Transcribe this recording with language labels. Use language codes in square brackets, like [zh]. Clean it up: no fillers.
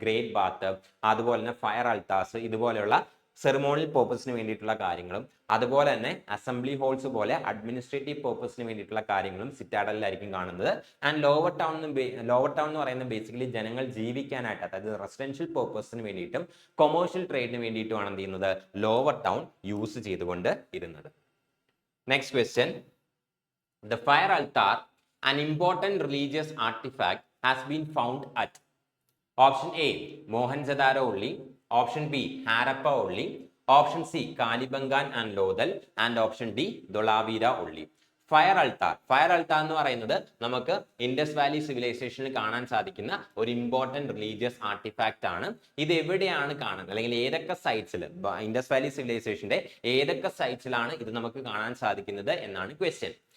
[ml] Great bath, അതുപോലെ തന്നെ fire അൾട്ടാസ്, ഇതുപോലെയുള്ള സെറിമോണിയൽ പേർപ്പസിന് വേണ്ടിയിട്ടുള്ള കാര്യങ്ങളും, അതുപോലെ തന്നെ അസംബ്ലി ഹോൾസ് പോലെ അഡ്മിനിസ്ട്രേറ്റീവ് പേർപ്പസിന് വേണ്ടിയിട്ടുള്ള കാര്യങ്ങളും സിറ്റാഡലിലായിരിക്കും കാണുന്നത്. ആൻഡ് ലോവർ ടൗൺ എന്ന് പറയുന്നത് ബേസിക്കലി ജനങ്ങൾ ജീവിക്കാനായിട്ട്, അതായത് റെസിഡൻഷ്യൽ പേർപ്പസിന് വേണ്ടിയിട്ടും കൊമേഴ്ഷ്യൽ ട്രേഡിന് വേണ്ടിയിട്ടുമാണ് എന്ത് ചെയ്യുന്നത്, ലോവർ ടൗൺ യൂസ് ചെയ്തുകൊണ്ട് ഇരുന്നത്. [en] Next question, the fire altar, an important religious artifact, has been found at option A Mohenjo-daro only, option B Harappa only, option C Kalibangan and Lothal, and option D Dholavira only. [ml] Fire altar എന്ന് പറയുന്നത് നമുക്ക് Indus Valley സിവിലൈസേഷനിൽ കാണാൻ സാധിക്കുന്ന ഒരു important religious artefact ആണ്. ഇത് എവിടെയാണ് കാണുന്നത്, അല്ലെങ്കിൽ ഏതൊക്കെ സൈറ്റ്സിൽ, ഇൻഡസ് വാലി സിവിലൈസേഷന്റെ ഏതൊക്കെ സൈറ്റ്സിലാണ് ഇത് നമുക്ക് കാണാൻ സാധിക്കുന്നത് എന്നാണ് ക്വസ്റ്റ്യൻ.